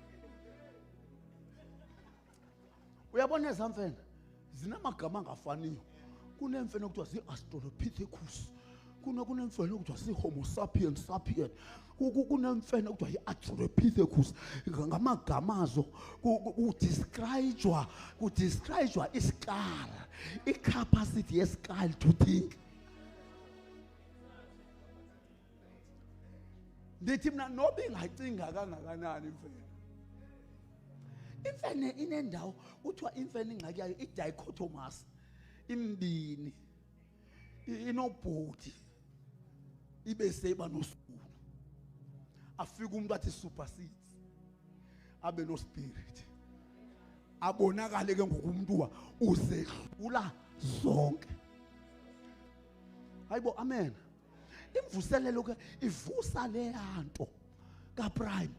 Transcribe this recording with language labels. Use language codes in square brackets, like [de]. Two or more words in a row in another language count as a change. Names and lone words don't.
[xh] Uyabona eza mfene zinamagama angafaniyo. Kunemfene okuthiwa zii-Australopithecus, kunemfene okuthiwa zii-Homo sapiens sapien, kunemfene okuthiwa yi-Australopithecus. Ngamagama azo kudescribe iskal, i-capacity yeskal [en] to think. [xh] Ndithi mna noba ingacinga kangakanani imfene, imfene inendawo kuthiwa imfene ingxaki yayo i-dichotomous, imbini, inobhodi, ibe seba nosulu. Afika umuntu athi supersedes, abe no spirit, abonakale ke ngokumuntu uzehlula zonke. Hayibo, amen. Imvuselelo ke ivusa le yanto kaPrime.